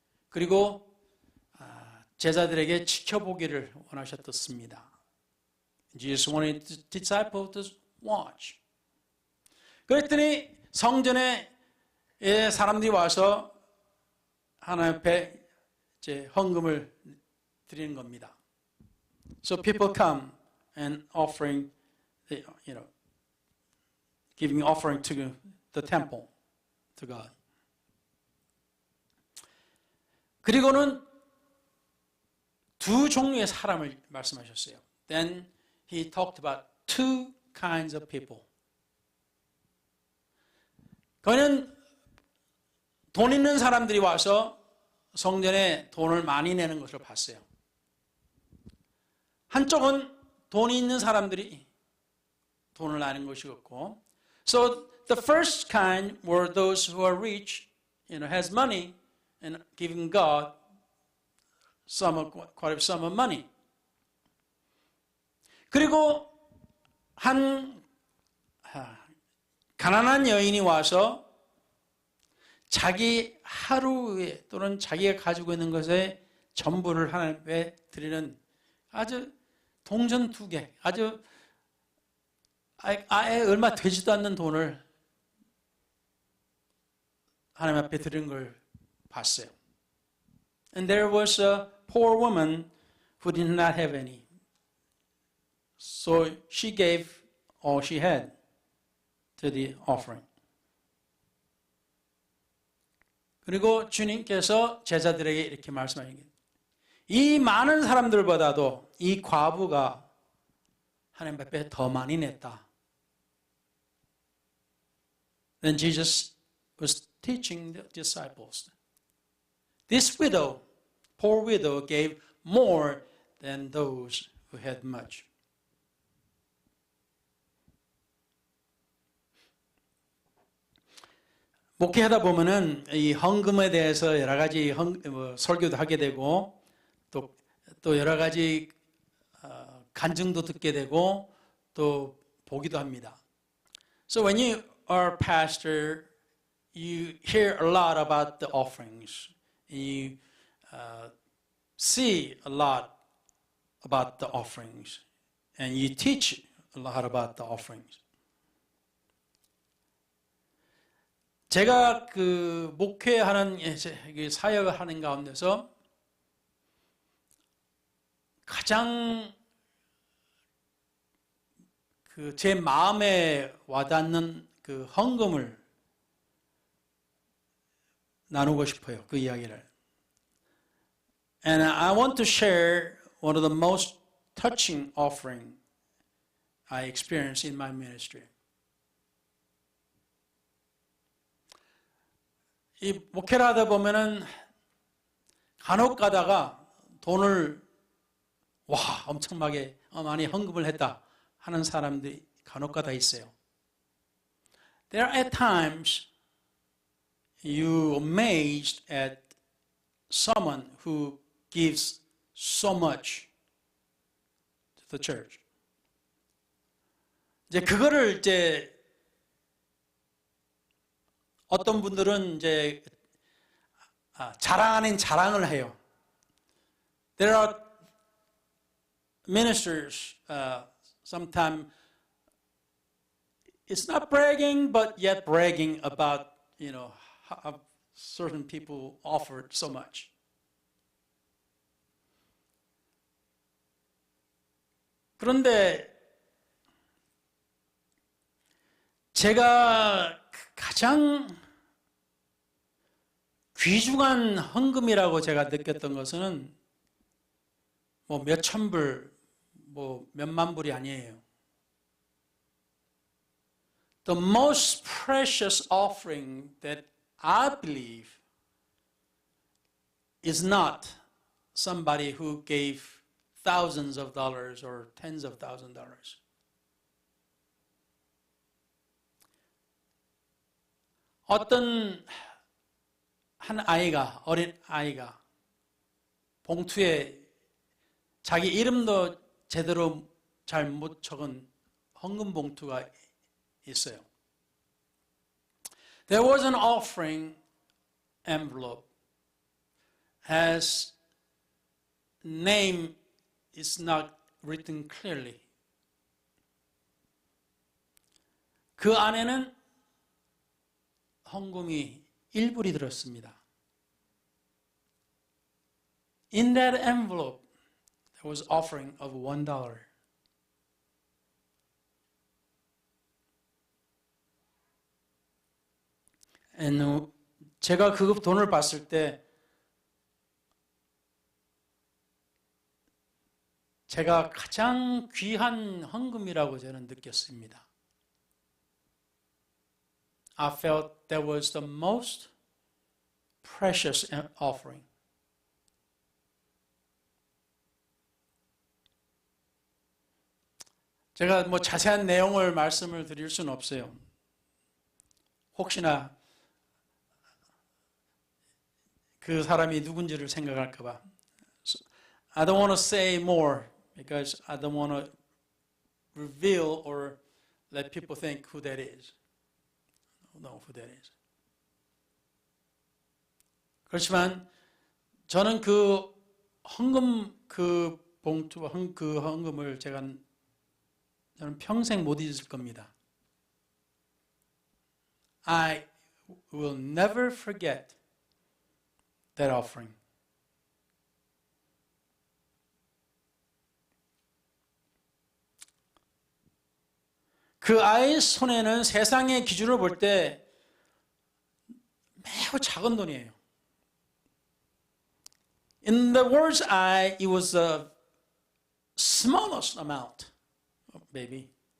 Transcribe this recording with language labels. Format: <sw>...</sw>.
<ko>그리고 제자들에게 지켜보기를 원하셨습니다.</ko> <en>Jesus wanted the disciples to watch.</en> <ko>그랬더니 성전에 사람들이 와서 하나님 앞에 이제 헌금을 드리는 겁니다.</ko> <en>So people come and offering, giving offering to the temple, to God.</en> <ko>그리고는 두 종류의 사람을 말씀하셨어요.</ko> <en>Then he talked about two kinds of people.</en> <ko>그는 돈 있는 사람들이 와서 성전에 돈을 많이 내는 것을 봤어요. 한쪽은 돈이 있는 사람들이 돈을 내는 것이었고,</ko> <en>so the first kind were those who are rich, has money, and giving God quite a sum of money.</en> <ko>그리고 한 가난한 여인이 와서 자기 하루에 또는 자기가 가지고 있는 것의 전부를 하나님께 드리는 아주 동전두개, 아주 아예 얼마 되지도 않는 돈을 하나님 앞에 드리는 걸 봤어요.</ko> <en>And there was a poor woman who did not have any. So she gave all she had to the offering.</en> <ko>그리고 주님께서 제자들에게 이렇게 말씀하신 게, 이 많은 사람들보다도 이 과부가 하나님 앞에 더 많이 냈다.</ko> <en>Then Jesus was teaching the disciples. This widow, poor widow, gave more than those who had much.</en> <ko>목회하다 보면은 이 헌금에 대해서 여러 가지 설교도 하게 되고 또 여러 가지 간증도 듣게 되고 또 보기도 합니다.</ko> <en>So when you are pastor, you hear a lot about the offerings. You see a lot about the offerings, and you teach a lot about the offerings.</en> <ko>제가 그 목회하는 사역을 하는 가운데서 가장 그 제 마음에 와닿는 그 헌금을 나누고 싶어요. 그 이야기를.</ko> <en>And I want to share one of the most touching offering I experienced in my ministry.</en> <ko>이 목회를 하다 보면은 간혹 가다가 돈을 와, 엄청나게 많이 헌금을 했다 하는 사람들이 간혹가다 있어요.</ko> <en>There are at times you amazed at someone who gives so much to the church.</en> <ko>이제 그거를 이제 어떤 분들은 이제 자랑 아닌 자랑을 해요.</ko> <en>There are ministers, sometimes it's not bragging, but yet bragging about, how certain people offered so much.</en> <ko>그런데 제가 가장 귀중한 헌금이라고 제가 느꼈던 것은 뭐 몇천 불, 뭐 몇만 불이 아니에요.</ko> <en>The most precious offering that I believe is not somebody who gave thousands of dollars or tens of thousands of dollars.</en> <ko>어떤 한 아이가, 어린 아이가 봉투에 자기 이름도 제대로 잘 못 적은 헌금 봉투가 있어요.</ko> <en>There was an offering envelope. His name is not written clearly.</en> <ko>그 안에는 헌금이 1불이 들었습니다.</ko> <en>In that envelope, there was offering of $1. And</en> <ko>제가 그 돈을 봤을 때 제가 가장 귀한 헌금이라고 저는 느꼈습니다.</ko> <en>I felt that was the most precious offering.</en> <ko>제가 뭐 자세한 내용을 말씀을 드릴 수는 없어요. 혹시나 그 사람이 누군지를 생각할까 봐.</ko> <en>So, I don't want to say more because I don't want to reveal or let people think who that is. I don't know who that is.</en> <ko>그렇지만 저는 그 헌금 그 봉투 그 헌금을 저는 평생 못 잊을 겁니다.</ko> <en>I will never forget that offering.</en> <ko>그 아이의 손에는 세상의 기준으로 볼 때 매우 작은 돈이에요.</ko> <en>In the world's eye, it was the smallest amount, maybe.</en>